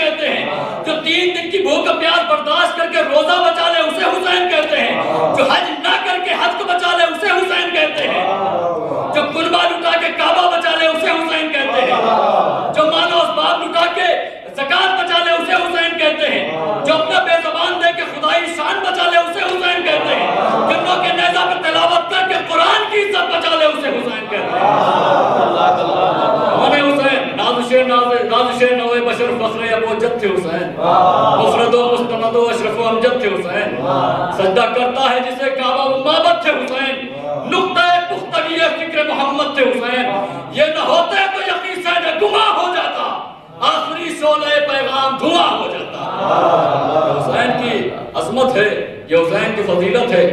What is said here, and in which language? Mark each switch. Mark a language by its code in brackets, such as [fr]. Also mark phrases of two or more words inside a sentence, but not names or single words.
[ur] کہتے ہیں، جو 3 دن کی بھوک پیاس برداشت کر کے روزہ بچا لے اسے حسین کہتے ہیں، جو حج نہ کر کے حج کو بچا لے اسے حسین کہتے ہیں، جو کلبہ لٹا کے کعبہ بچا لے اسے حسین کہتے ہیں، جو مال و اسباب لٹا کے زکات بچا لے اسے حسین کہتے ہیں، جو اپنا بے زبان دے کے خدائی شان بچا لے اسے حسین کہتے ہیں، جنوں کے نیزہ پہ تلاوت کر کے قرآن کی عزت بچا لے اسے حسین کہتے ہیں۔ کون ہے حسین؟ نازش نوے بشر فخر ابو جد تھے حسین، مفرد و مستند و اشرف و امجد تھے حسین، سجدہ کرتا ہے جسے کعبہ و معبد تھے حسین، نقطہ پختگی فکر محمد تھے حسین، یہ نہ ہوتے تو یقین سے گماں ہو جاتا، آخری شعلہ پیغام دھواں ہو جاتا۔ حسین کی عظمت ہے، یہ حسین کی فضیلت ہے۔